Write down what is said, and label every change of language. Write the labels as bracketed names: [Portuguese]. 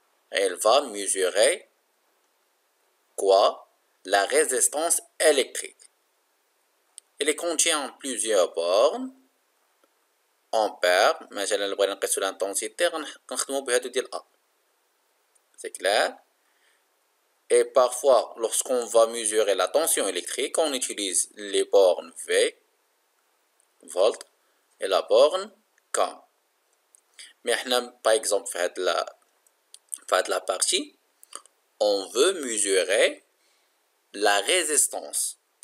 [French] Elle va mesurer quoi? La résistance électrique. Elle contient plusieurs bornes. [Arabic] Ampère, مثلا اللي بغينا نقيسو l'intensité غنخدمو بهادو ديال A. [French] C'est clair? Et parfois, lorsqu'on va mesurer la tension électrique, on utilise les bornes V, volt, et la borne K. Mais par exemple, fait la partie, on veut mesurer la résistance.